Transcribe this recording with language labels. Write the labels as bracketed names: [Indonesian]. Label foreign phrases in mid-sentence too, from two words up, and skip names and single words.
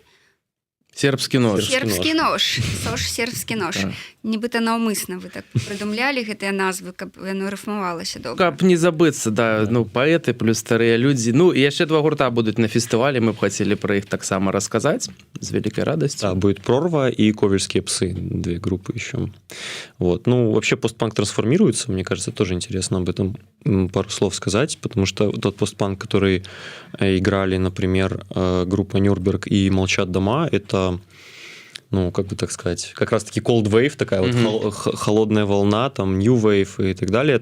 [Belarusian] Сербскі нож. Сербскі нож. СОЖ «Сербскі нож». Нібыта наўмысна вы так прыдумлялі гэтыя назвы, каб яно рыфмавалася добра. Каб не забыцца, да, ну, паэты плюс старыя людзі. Ну, і яшчэ два гурта будуць на фестывалі, мы б хацелі пра іх таксама расказаць з вялікай радасцю. [Russian] Да, будет «Прорва» и «Ковельские псы», две группы еще. Вот. Ну, вообще постпанк трансформируется, мне кажется, тоже интересно об этом пару слов сказать, потому что тот постпанк, который играли, например, группа «Нюрнберг» и «Молчат дома», это ну, как бы так сказать, как раз-таки [English] cold wave, [Russian] такая вот холодная волна, там, [English] new wave [Russian] и так далее.